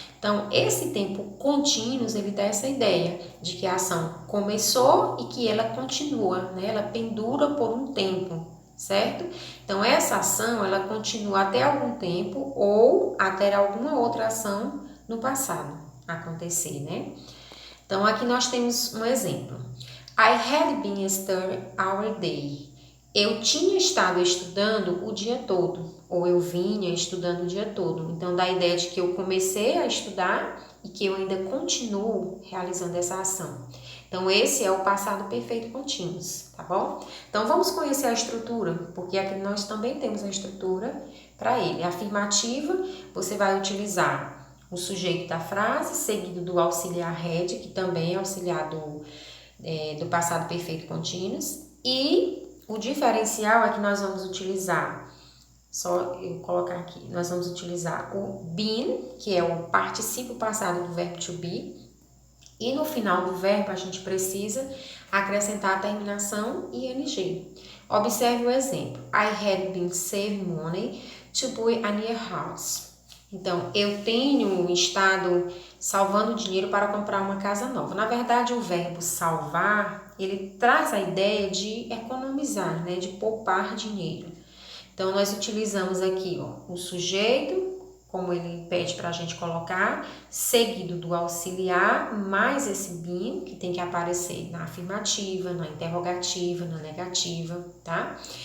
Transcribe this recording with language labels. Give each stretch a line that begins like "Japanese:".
Portuguese: Então, esse tempo contínuos, ele dá essa ideia de que a ação começou e que ela continua, né? Ela pendura por um tempo, certo? Então, essa ação, ela continua até algum tempo ou até alguma outra ação no passado acontecer, né? Então, aqui nós temos um exemplo.
English: I had been studying all day.
Portuguese: Eu tinha estado estudando o dia todo, ou eu vinha estudando o dia todo. Então, dá a ideia de que eu comecei a estudar e que eu ainda continuo realizando essa ação. Então, esse é o passado perfeito contínuos, tá bom? Então, vamos conhecer a estrutura, porque aqui nós também temos a estrutura para ele. A afirmativa, você vai utilizar o sujeito da frase, seguido do auxiliar had, que também é auxiliar do passado perfeito contínuos, e o diferencial é que nós vamos utilizar, só eu colocar aqui, nós vamos utilizar o been, que é o particípio passado do verbo to be, e no final do verbo a gente precisa acrescentar a terminação ing. Observe o exemplo.
English: I had been saving money to buy a new house.
Portuguese: Então, eu tenho estado salvando dinheiro para comprar uma casa nova. Na verdade, o verbo salvar, ele traz a ideia de economizar, né? De poupar dinheiro. Então, nós utilizamos aqui o sujeito, como ele pede para a gente colocar, seguido do auxiliar, mais esse been, que tem que aparecer na afirmativa, na interrogativa, na negativa, tá?